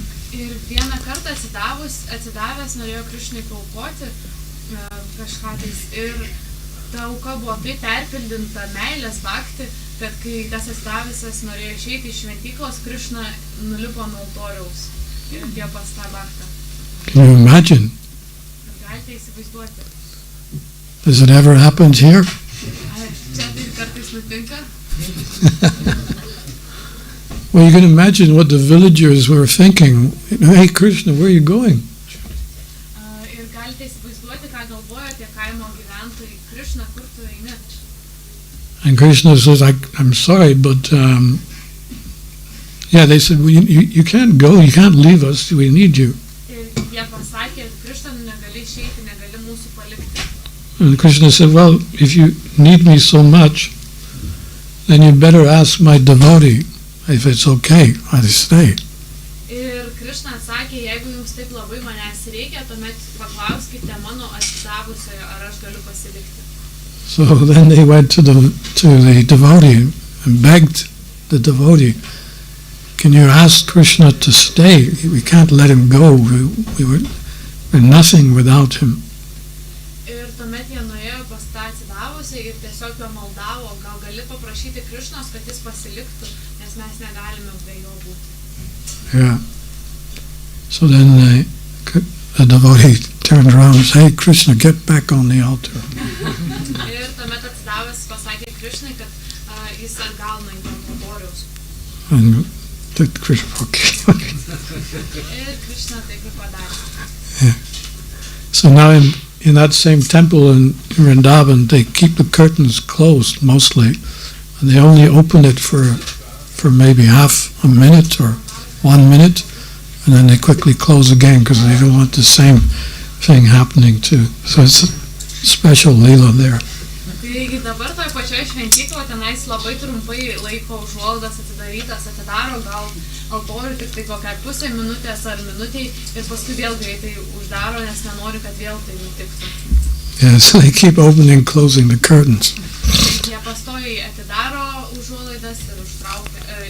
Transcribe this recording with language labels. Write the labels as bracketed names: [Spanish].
[Lithuanian] Ir vieną kartą atsidavęs norėjo Krishnai paaukoti kažką tais. Ir ta auka buvo taip perpildinta meilės bhakti, kad kai tas atsidavęs norėjo išeiti iš šventyklos, Krishna nulipo nuo altoriaus ir atėjo pas tą bhaktą. [English] Can you imagine? [Lithuanian] Galite įsivaizduoti. [English] Has it ever happened here? [Lithuanian] Ar čia tai kartais nutinka? [English] Well, you can imagine what the villagers were thinking. Hey, Krishna, where are you going? [Lithuanian] Ir galite įsivaizduoti, ką galvoja tie kaimo gyventojai. Krishna, kur tu eini? [English] And Krishna says, I'm sorry, but yeah, they said, well, you can't go, you can't leave us, we need you. [Lithuanian] Ir jie pasakė, Krishna, negali išeiti, negali mūsų palikti. [English] And Krishna said, well, if you need me so much, then you better ask my devotee if it's okay, I'll stay. [Lithuanian] Ir Krishna atsakė, jeigu jums taip labai manęs reikia, tuomet paklauskite mano atsidavusiojo, ar aš galiu pasilikti. [English] So then they went to the devotee and begged the devotee, can you ask Krishna to stay? We can't let him go. We're nothing without him. [Lithuanian] Ir tuomet jie nuėjo pas tą atsidavusią ir tiesiog jo maldavo, gal gali paprašyti Krishnos, kad jis pasiliktų, nes mes negalime be jo būti. [English] Yeah. So then the devotee turned around and said, hey, Krishna, get back on the altar. [Lithuanian] Ir tuomet atsidavęs pasakė Krishnai, kad jis atgal nueina ant altoriaus. [English] And Krishna, okay. [Lithuanian] Ir Krishna taip ir padarė. [English] So now in that same temple in Vrindavan, they keep the curtains closed mostly, and they only open it for maybe half a minute or 1 minute, and then they quickly close again because they don't want the same thing happening too. So it's a special lila there. [Lithuanian] Taigi dabar toj pačioj šventykloje tenais labai trumpai laiko užuolaidas atidarytas, atidaro gal altorių tik tai kokią pusę minutės ar minutei ir paskui vėl greitai uždaro, nes nenori, kad vėl tai nutiktų. [English] Yeah, so they keep opening and closing the curtains. [Lithuanian] Jie pastoviai atidaro užuolaidas ir užtraukia.